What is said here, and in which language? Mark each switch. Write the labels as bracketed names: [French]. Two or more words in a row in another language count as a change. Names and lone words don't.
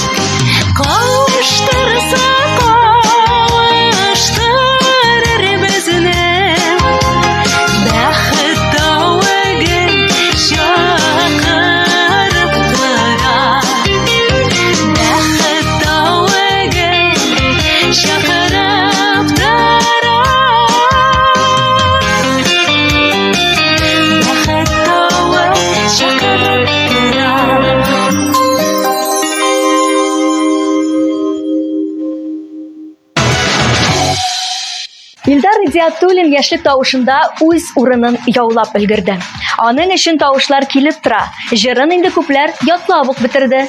[Kazakh] Қоштырса қауыштырыр бізді, бақыт тауын шақырып барам. Бақыт тауын шақырып барам. Бақыт тауын шақырып барам. [Tatar] Илдар Идиятуллин яшьлек тавышында үз урынын яулап өлгерде. Аның өчен тавышлар килеп тора. Җырын инде күпләр ятлап ук бетерде.